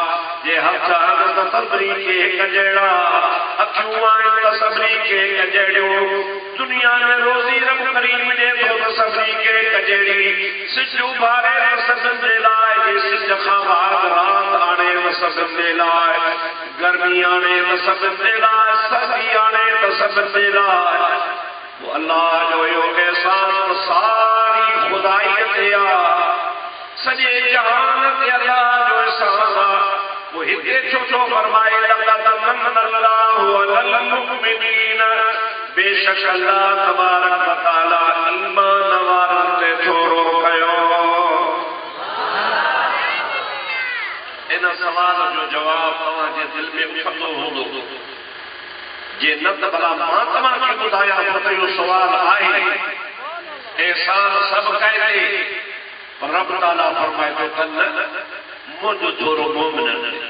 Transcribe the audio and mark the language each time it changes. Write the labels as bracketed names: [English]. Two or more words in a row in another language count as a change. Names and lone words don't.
[Sindhi] जे हथ आहिनि त सभिनी खे हिक जहिड़ा, अखियूं आहिनि त सभिनी खे हिक जहिड़ियूं, दुनिया में रोज़ी रब करीम ॾिए थो त सभिनी खे हिक जहिड़ी, सिज उभारे त सभिनि जे लाइ, जे सिज खां बाद राति आणे त सभिनि जे लाइ, गर्मी आणे त सभिनि जे लाइ, सर्दी आणे त सभिनि जे लाइ. अल्लाह जो इहो एहसान सारी खुदाई ते आहे, सॼे जहान ते अल्लाह जो एहसान आहे. वो हिते छो थो फरमाए [Arabic] لقد من الله على المؤمنين, [Sindhi] बेशक [Arabic] الله تبارك وتعالى [Sindhi] ईमान वारनि ते थोरो कयो. इन सवाल जो जवाब तव्हांजे दिलि में उथंदो हूंदो. जे न त भला मां तव्हांखे ॿुधायां त इहो सुवाल आहे. एहसान सभु कए पर रब ताला फरमाए थो त न, मुंहिंजो थोरो मोमिननि.